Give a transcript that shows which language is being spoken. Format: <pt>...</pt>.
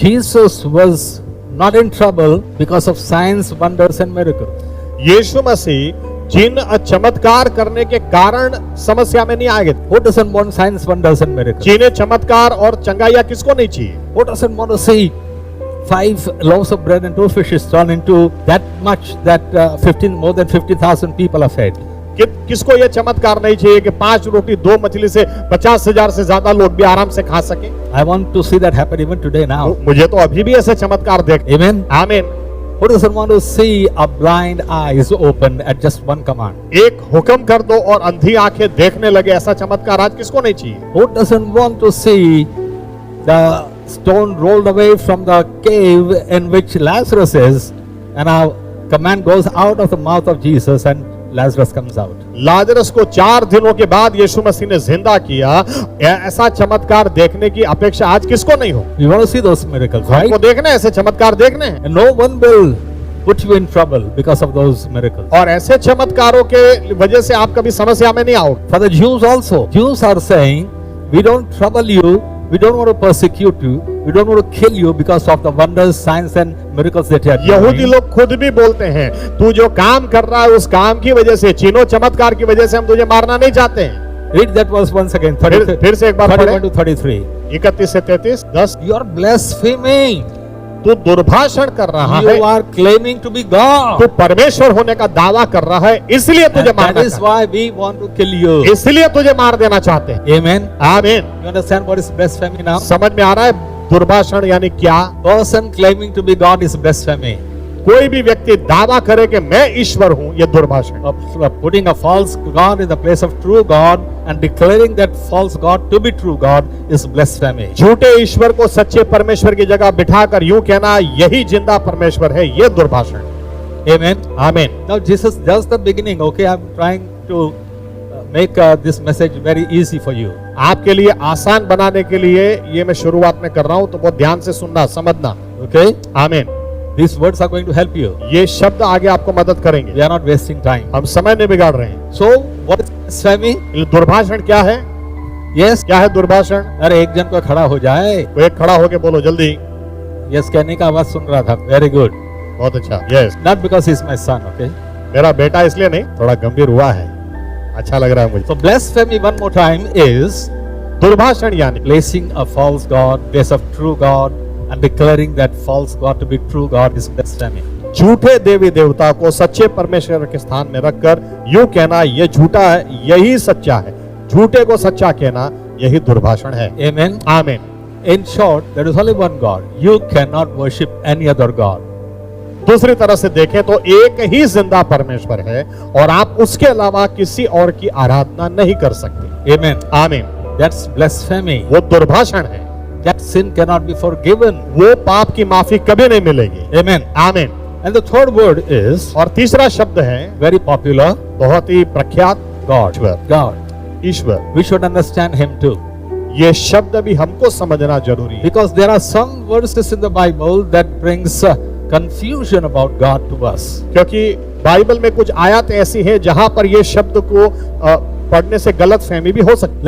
<en>Jesus was not in trouble because of signs, wonders and miracles.</en> <hi>यीशु मसीह जिन चमत्कार करने के कारण समस्या में नहीं आएंगे।</hi> <en>Who doesn't want signs, wonders and miracles?</en> <hi>जिन्हें चमत्कार और चंगाइयां किसको नहीं चाहिए?</hi> <en>Who doesn't want to see 5 loaves of bread and 2 fishes turn into that much that more than 50,000 people are fed?</en> <hi>किसको ये चमत्कार नहीं चाहिए कि 5 रोटी 2 मछली से 50,000 से ज्यादा लोग भी आराम से खा सके?</hi> <en>I want to see that happen even today now.</en> <hi>मुझे तो अभी भी ऐसे चमत्कार देख।</hi> <en>Amen.</en> <hi>आमीन।</hi> <en>Who doesn't want to see a blind eyes open at just one command?</en> <hi>एक हुक्म कर दो और अंधी आंखें देखने लगे, ऐसा चमत्कार आज किसको नहीं चाहिए?</hi> <en>Who doesn't want to see the stone rolled away from the cave in which Lazarus is, and a command goes out of the mouth of Jesus and Lazarus comes out?</en> <hi>Lazarus को 4 दिनों के बाद यीशु मसीह ने जिंदा किया, ऐसा चमत्कार देखने की अपेक्षा आज किसको नहीं हो?</hi> <en>You want to see those miracles, right?</en> <hi>हमको देखने ऐसे चमत्कार देखने हैं।</hi> <en>And no one will put you in trouble because of those miracles.</en> <hi>और ऐसे चमत्कारों के वजह से आप कभी समस्या में नहीं आओगे।</hi> <en>For the Jews also, Jews are saying, we don't trouble you, we don't want to persecute you, we don't want to kill you because of the wonders, signs and miracles that you are</en> <hi>यहूदी</hi> <en>doing.</en> <hi>लोग खुद भी बोलते हैं, तू जो काम कर रहा है उस काम की वजह से, चिन्हों चमत्कार की वजह से हम तुझे मारना नहीं चाहते हैं।</hi> <en>Read that verse once again.</en> <hi>फिर से एक बार</hi> <en>31 to 33.</en> <hi>31 से 33, 10।</hi> <en>You are blaspheming.</en> <hi>तू दुर्भाषण कर रहा है,</hi> <en>You are claiming to be God.</en> <hi>तू परमेश्वर होने का दावा कर रहा है, इसलिए तुझे</hi> <en>And</en> <hi>मारना</hi> <en>that is why we want to kill you.</en> <hi>इसलिए तुझे मार देना चाहते हैं।</hi> <en>Amen.</en> <hi>आमीन।</hi> <en>You understand what is blasphemy now?</en> <hi>समझ में आ रहा है दुर्भाषण यानी क्या?</hi> <en>Person claiming to be God is blasphemy.</en> <hi>कोई भी व्यक्ति दावा करे कि मैं ईश्वर हूं, ये दुर्भाषण।</hi> <en>Of putting a false God in the place of true God and declaring that false God to be true God is blasphemy.</en> <hi>झूठे ईश्वर को सच्चे परमेश्वर की जगह बिठाकर यूं कहना यही जिंदा परमेश्वर है, ये दुर्भाषण।</hi> <en>Amen.</en> <hi>आमीन।</hi> <en>Now Jesus just the beginning. Okay, I'm trying to make this message very easy for you.</en> <hi>आपके लिए आसान बनाने के लिए ये मैं शुरुआत में कर रहा हूं, तो बहुत ध्यान से सुनना, समझना।</hi> <en>Okay?</en> <hi>आमीन।</hi> <en>These words are going to help you.</en> <hi>ये शब्द आगे आपको मदद करेंगे।</hi> <en>We are not wasting time.</en> <hi>हम समय नहीं बिगाड़ रहे हैं।</hi> <en>So, what is blasphemy?</en> <hi>दुर्भाषण क्या है?</hi> <en>Yes.</en> <hi>क्या है दुर्भाषण? अरे एक जन को खड़ा हो जाए। वो एक खड़ा होके बोलो जल्दी। Yes कहने का आवाज सुन रहा था।</hi> <en>Very good.</en> <hi>बहुत अच्छा। Yes.</hi> <en>Not because he's my son. Okay.</en> <hi>मेरा बेटा इसलिए नहीं, थोड़ा गंभीर हुआ है, अच्छा लग रहा है मुझे।</hi> <en>So blasphemy one more time is</en> <hi>दुर्भाषण यानी</hi> <en>placing a false God, place of true God, and declaring that false God to be true God is blasphemy.</en> <hi>झूठे देवी देवता को सच्चे परमेश्वर के स्थान में रखकर यूं कहना ये झूठा है, यही सच्चा है। झूठे को सच्चा कहना यही दुर्भाषण है।</hi> <en>Amen.</en> <hi>आमीन।</hi> <en>In short, there is only one God. You cannot worship any other God.</en> <hi>दूसरी तरह से देखें तो एक ही जिंदा परमेश्वर है और आप उसके अलावा किसी और की आराधना नहीं कर सकते।</hi> <en>Amen.</en> <hi>आमीन।</hi> <en>That's blasphemy.</en> <hi>वो दुर्भाषण है,</hi> <en>That sin cannot be forgiven.</en> <hi>वो पाप की माफी कभी नहीं मिलेगी।</hi> <en>Amen.</en> <hi>आमीन।</hi> <en>And the third word is</en> <hi>और तीसरा शब्द है</hi> <en>very popular.</en> <hi>बहुत ही प्रख्यात</hi> <en>God.</en> <hi>Ishwar.</hi> <en>God.</en> <hi>Ishwar.</hi> <en>We should understand Him too.</en> <hi>ये शब्द भी हमको समझना जरूरी है,</hi> <en>Because there are some verses in the Bible that brings confusion about God to us.</en> <hi>क्योंकि बाइबल में कुछ आयत ऐसी हैं जहां पर ये शब्द को पढ़ने से गलत फहमी भी हो सकती</hi>